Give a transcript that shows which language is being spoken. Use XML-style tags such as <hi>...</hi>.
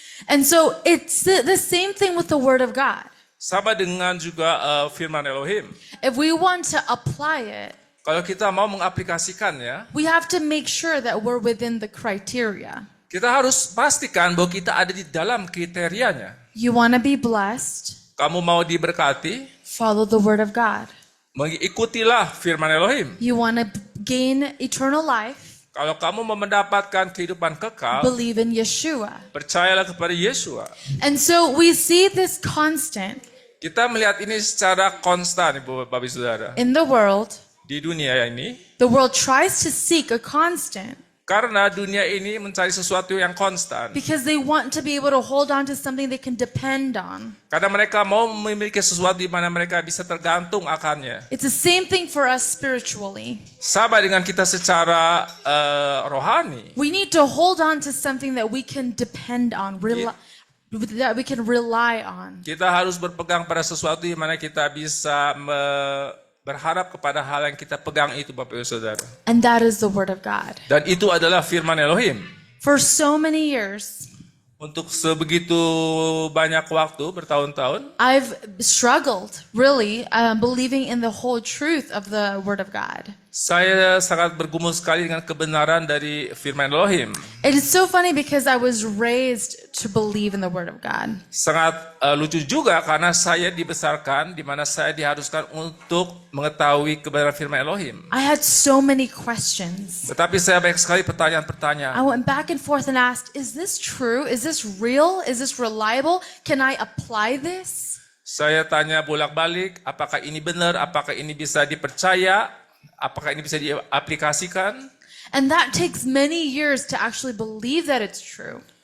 <en>And so it's the same thing with the Word of God.</en> <id>Sama dengan juga firman Elohim.</id> <en>If we want to apply it,</en> <id>Kalau kita mau mengaplikasikannya,</id> <en>we have to make sure that we're within the criteria.</en> <id>kita harus pastikan bahwa kita ada di dalam kriterianya.</id> <en>You want to be blessed,</en> <id>Kamu mau diberkati,</id> <en>follow the Word of God.</en> <id>mengikutilah firman Elohim.</id> <en>You want to gain eternal life,</en> <id>Kalau kamu mau mendapatkan kehidupan kekal,</id> <en>believe in Yeshua.</en> <id>percayalah kepada Yesua.</id> <en>And so we see this constant</en> <id>Kita melihat ini secara konstan, Ibu Bapak Saudara.</id> <en>in the world.</en> <id>Di dunia ini,</id> <en>The world tries to seek a constant</en> <id>karena dunia ini mencari sesuatu yang konstan.</id> <en>because they want to be able to hold on to something they can depend on.</en> <id>Karena mereka mau memiliki sesuatu di mana mereka bisa tergantung akannya.</id> <en>It's the same thing for us spiritually.</en> <id>Sama dengan kita secara rohani.</id> <en>We need to hold on to something that we can depend on, that we can rely on.</en> <id>Kita harus berpegang pada sesuatu di mana kita bisa berharap kepada hal yang kita pegang itu, Bapak Ibu Saudara.</id> <en>And that is the Word of God.</en> <id>Dan itu adalah firman Elohim.</id> <en>For so many years,</en> <id>Untuk sebegitu banyak waktu, bertahun-tahun,</id> <en>I've struggled really believing in the whole truth of the Word of God.</en> <id>saya sangat bergumul sekali dengan kebenaran dari firman Elohim.</id> <en>It is so funny because I was raised to believe in the Word of God.</en> <id>Sangat lucu juga karena saya dibesarkan di mana saya diharuskan untuk mengetahui kebenaran firman Elohim.</id> <en>I had so many questions.</en> <id>Tetapi saya banyak sekali pertanyaan-pertanyaan.</id> <en>I went back and forth and asked, is this true? Is this real? Is this reliable? Can I apply this?</en> <id>Saya tanya bolak-balik, apakah ini benar? Apakah ini bisa dipercaya? Apakah ini bisa diaplikasikan?</id> <en>And that takes many years to actually believe that it's true.</en>